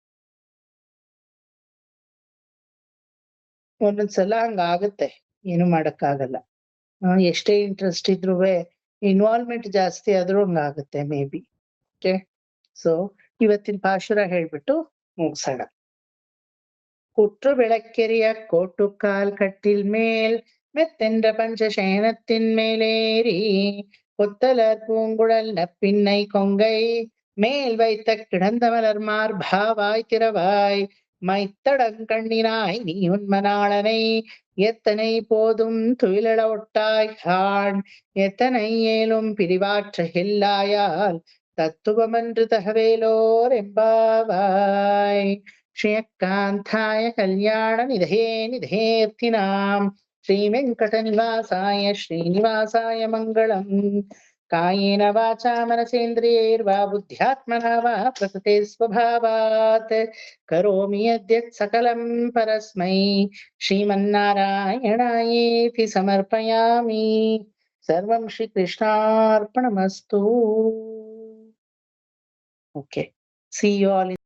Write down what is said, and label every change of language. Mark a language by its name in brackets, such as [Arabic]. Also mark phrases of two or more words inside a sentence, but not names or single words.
[Kannada] ಒಂದೊಂದ್ಸಲ ಹಂಗಾಗತ್ತೆ, ಏನು ಮಾಡಕ್ಕಾಗಲ್ಲ. ಎಷ್ಟೇ ಇಂಟ್ರೆಸ್ಟ್ ಇದ್ರು ಇನ್ವಾಲ್ವ್ಮೆಂಟ್ ಜಾಸ್ತಿ ಆದ್ರೂ ಹಂಗಾಗುತ್ತೆ [English] may be. okay, so [Kannada] ಇವತ್ತಿನ ಪಾಶುರ ಹೇಳ್ಬಿಟ್ಟು ಮುಗಿಸೋಣ. [Tamil] குத்து விளக்கெரிய கோட்டு கால் கட்டில் மேல் மெத்தென்ற பஞ்சசயனத்தின் மேலேறி கொத்தலர் பூங்குழல் நப்பின்னை கொங்கை மேல் வைத்த கிடந்த மலர் மார்பாவாய் திறவாய் மைத்தடங்கண்ணினாய் நீ உன்மனாளனை எத்தனை போதும் துயிலள ஒட்டாய் காண் எத்தனை ஏலும் பிரிவாற்ற இல்லாயால் தத்துவமன்று தகவேலோர் எம்பாவாய். [Sanskrit] श्रियःकान्ताय कल्याण निधये निधेर्थिनाम् श्री वेङ्कट निवासाय श्रीनिवासाय मङ्गलम्. कायेन वाचा मनसेन्द्रियैर्वा बुद्ध्यात्मना वा प्रकृते स्वभावात् करोमि यद्यत् सकलं परस्मै श्रीमन्नारायणायेति समर्पयामि। सर्वं श्रीकृष्णार्पणमस्तु। [English] Okay. See you all in